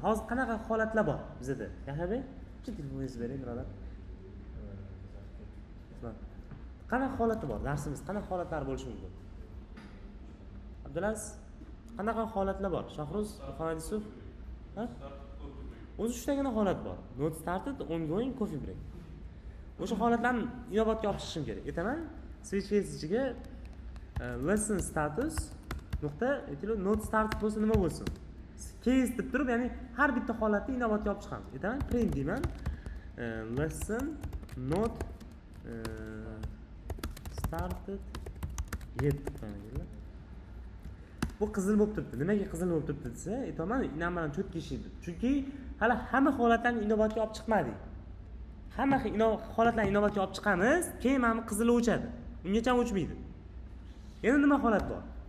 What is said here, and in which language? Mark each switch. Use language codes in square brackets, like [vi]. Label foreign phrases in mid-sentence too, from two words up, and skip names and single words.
[uz] Hozir qanaqa holatlar bor bizda? Yaxshi, shu telefoningizni bering, birodar. Qanaqa holatlar bor? Darsimiz qanaqa holatlar bo'lishi mumkin? Abdulaziz, qanaqa holatlar bor? Shohruz, Muhammadisov? Ha? O'zi shuttagina holat bor. [en] Not started, ongoing, coffee break. [uz] O'sha holatlarni inobatga olib chiqishim kerak. Aytaman, [en] switch case [uz] ichiga [en] lesson status [uz] nuqta aytaylik, [en] not started [uz] bo'lsa nima bo'lsin? Case deb turib, ya'ni har bitta holatni inobatga olib chiqamiz. Aytaman, print deyman. [en] Lesson not started yet. [uz] Bu qizil bo'lib turibdi. Nimaga qizil bo'lib turibdi desa, aytaman, enum bilan cho'tki ishlaydi. Chunki hali hamma holatlarni inobatga olib chiqmadik. Hamma holatlarni inobatga olib chiqamiz, keyin mana qizili o'chadi. Ungacha o'chmaydi. Yana nima holat bor?